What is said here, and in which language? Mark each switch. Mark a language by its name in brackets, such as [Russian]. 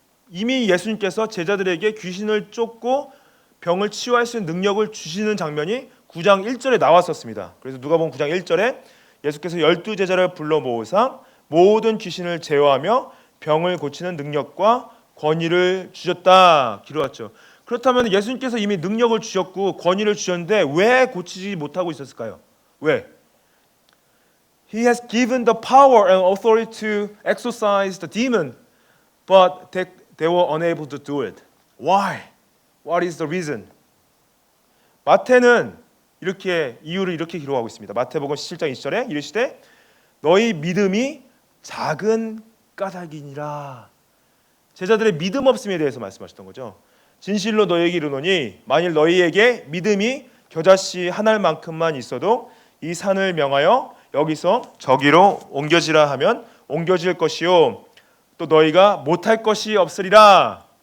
[Korean] 이미 예수님께서 제자들에게 귀신을 쫓고 병을 치유할 수 있는 능력을 주시는 장면이 9장 1절에 나왔었습니다. 그래서 누가복음 9장 1절에 예수께서 12제자를 불러 모으사 모든 귀신을 제어하며 병을 고치는 능력과 권위를 주셨다 기록했죠. 그렇다면 예수님께서 이미 능력을 주셨고 권위를 주셨는데 왜 고치지 못하고 있었을까요? 왜? [English] He has given the power and authority to exorcise the demon, but they were unable to do it. Why? What is the reason? [Korean] 마태는 이유를 이렇게 기록하고 있습니다. 마태복음 17장 20절에 이르시되 너희 믿음이 작은 까닭이니라. 제자들의 믿음 없음에 대해서 말씀하셨던 거죠. 진실로 너희에게 이르노니 만일 너희에게 믿음이 겨자씨 한 알만큼만 있어도 이 산을 명하여 여기서 저기로 옮겨지라 하면 옮겨질 것이요 또 너희가 못할 것이 없으리라.